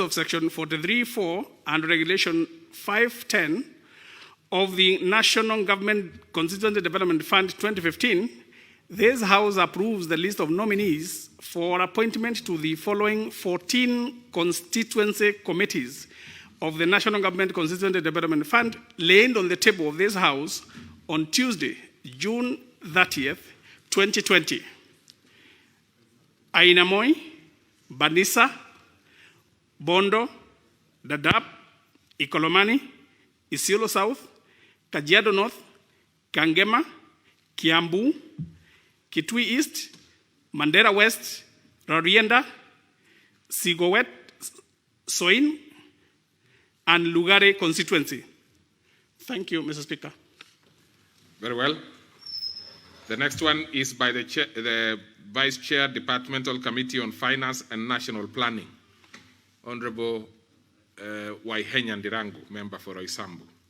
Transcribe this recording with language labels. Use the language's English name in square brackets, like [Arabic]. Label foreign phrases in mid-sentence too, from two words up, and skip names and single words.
[English] of Section 43(4) and Regulation 510 of the National Government Constituency Development Fund 2015, this House approves the list of nominees for appointment to the following 14 constituency committees of the National Government Constituency Development Fund laid on the table of this House on Tuesday, June 30th, 2020. Ainamoi, Banisa, Bondo, Dadaab, Ikolomani, Isiolo South, Kajiado North, Kangema, Kiambu, Kitui East, Mandera West, Rarieda, Sigowet, Soin, and Lugari constituency. Thank you, Mr. Speaker. Very well. The next one is by the Vice Chair, Departmental Committee on Finance and National Planning, Honorable Waihenya Ndirangu, member for Roysambu.